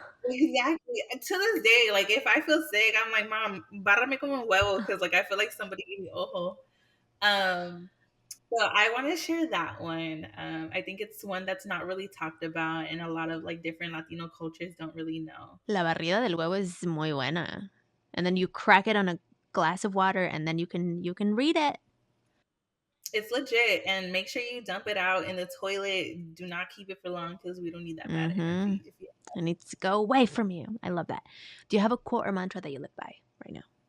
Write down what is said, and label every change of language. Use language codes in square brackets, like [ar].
[en] Exactly. To this day, like if I feel sick, I'm like, Mom, [es] bárrame como un huevo, [en] because like I feel like somebody gave me ojo. Um, so I want to share that one. I think it's one that's not really talked about, and a lot of like different Latino cultures don't really know. [es] La barrida del huevo es muy buena. [en] And then you crack it on a glass of water and then you can read it. It's legit, and make sure you dump it out in the toilet. Do not keep it for long because we don't need that bad Mm-hmm. energy. It needs to go away from you. I love that. Do you have a quote or mantra that you live by right now?